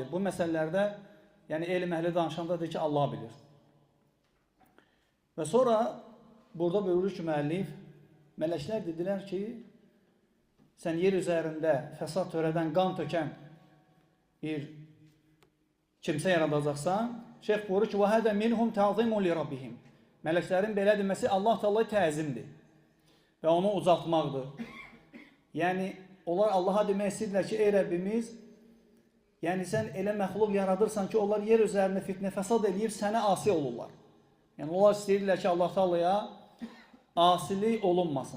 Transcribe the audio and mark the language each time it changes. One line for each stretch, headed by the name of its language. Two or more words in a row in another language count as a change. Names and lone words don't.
Azerbaijani: Bu məsələlərdə, yəni elm əhli danışanda deyir ki, Allah bilir. Və sonra burada buyurur ki, müəllif, mələklər dedilər ki, sən yer üzərində fəsad törədən, qan tökən bir kimsə yaradacaqsan, şeyx buyurur ki,
Arabic: وَهَدَ مِنْهُمْ تَعْظِمُ لِرَبِّهِمْ.
Azerbaijani: Mələklərin belə deməsi Allah Teala'ya təzimdir və onu ucaltmaqdır. Yəni, onlar Allaha demək istəyirlər ki, ey Rəbbimiz, yəni sən elə məxluq yaradırsan ki, onlar yer üzərində fitnə fəsad eləyib, sənə asi olurlar. Yəni, onlar istəyirlər ki, Allah Teala'ya asilik olunmasın.